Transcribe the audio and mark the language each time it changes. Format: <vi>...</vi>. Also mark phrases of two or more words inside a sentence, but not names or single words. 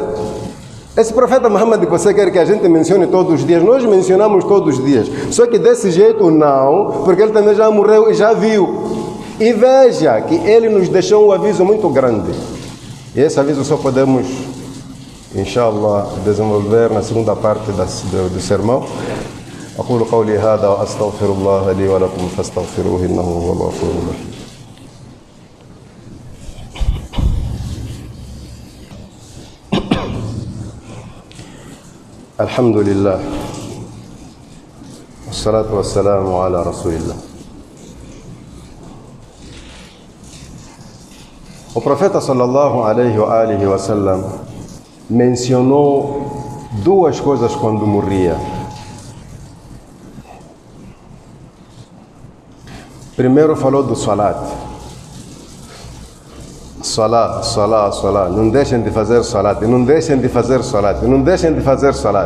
<pt>Esse profeta Muhammad que você quer que a gente mencione todos os dias, nós mencionamos todos os dias. Só que desse jeito não, porque ele também já morreu e já viu. E veja que ele nos deixou um aviso muito grande. E esse aviso só podemos, inshallah, desenvolver na segunda parte do sermão.</pt> <ar>أقول قولي هذا وأستغفر الله لي ولكم فاستغفروه إنه هو الغفور الرحيم. الحمد لله والصلاة والسلام على رسول الله.</ar> <pt>O profeta</pt> <ar>صلى الله عليه وسلم</ar> <pt>mencionou duas coisas quando morria. Primeiro falou do salat. Salat. Não deixem de fazer salat. Não deixem de fazer salat. Não deixem de fazer salat.</pt>